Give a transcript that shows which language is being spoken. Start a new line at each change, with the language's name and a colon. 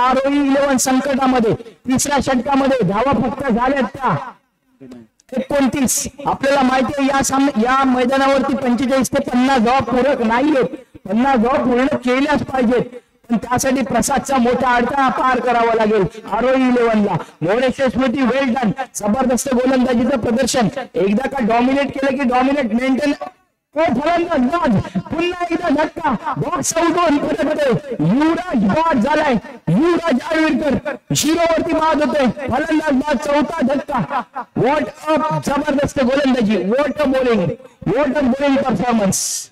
Marathi: ROE 11 संकटामध्ये 3ऱ्या षटकामध्ये धावा फक्त झाल्यात त्या 29. आपल्याला माहिती आहे या मैदानावरती 45 ते 50 धावा पूरक नाहीयेत. 50 धावा पूर्ण केल्याच पाहिजेत, पण त्यासाठी प्रसादचा मोठा अडथळा पार करावा लागेल. ROE 11 ला मोरेश्वर स्मृती
English: Well done.
Marathi: जबरदस्त गोलंदाजीचं प्रदर्शन. एकदा का डॉमिनेट केलं की डॉमिनेट मेंटेन. फलंदाज पुन्हा एकदा धक्का. बॉक्स आउट होऊन युवराज बाद झालाय. युवराज आळवीरकर 0 वरती बाद होतोय. फलंदाज बाद. 4था धक्का.
English: what up
Marathi: जबरदस्त गोलंदाजी.
English: What a bowling performance.